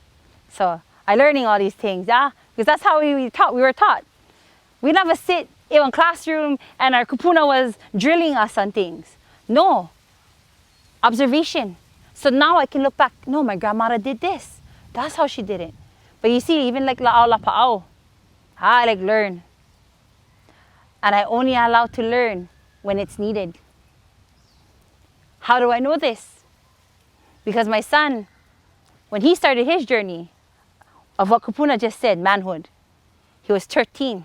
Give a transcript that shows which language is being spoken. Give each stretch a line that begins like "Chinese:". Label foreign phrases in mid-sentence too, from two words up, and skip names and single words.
English: So I learning all these things, yeah? Because that's how we were taught. We never sit in a classroom and our kupuna was drilling us on things. No. Observation. So now I can look back, no, my grandmother did this. That's how she did it. But you see, even like
Hawaiian: la'au lapa'au,
English: I like learn. And I only allow to learn when it's needed. How do I know this? Because my son, when he started his journey of what Kupuna just said, manhood, he was 13.